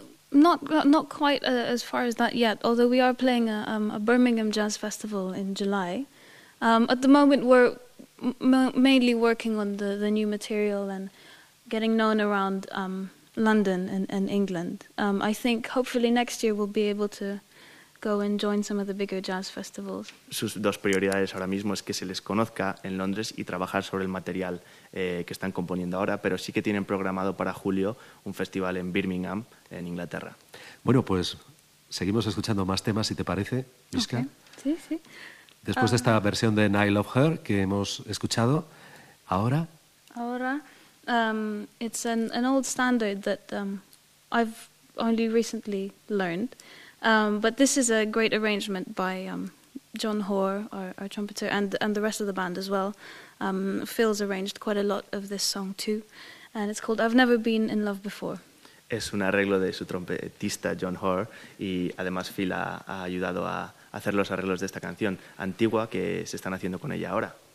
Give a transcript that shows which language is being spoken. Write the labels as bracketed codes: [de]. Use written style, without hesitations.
[en] Not quite as far as that yet, although we are playing a Birmingham Jazz Festival in July. At the moment we're mainly working on the new material and getting known around London and England. I think hopefully next year we'll be able to go and join some of the bigger jazz festivals. [es] Sus dos prioridades ahora mismo es que se les conozca en Londres y trabajar sobre el material que están componiendo ahora, pero sí que tienen programado para julio un festival en Birmingham, en Inglaterra. Bueno, pues seguimos escuchando más temas, si te parece, Miska. Okay. Sí. Después de esta versión de I Love Her que hemos escuchado, ahora [en] It's an old standard that I've only recently learned. But this is a great arrangement by John Hoare, our trumpeter, and the rest of the band as well. Phil's arranged quite a lot of this song too. And it's called I've Never Been in Love Before. [es] Es un arreglo de su trompetista John Hoare y además Phil ha ayudado a hacer los arreglos de esta canción antigua que se están haciendo con ella ahora.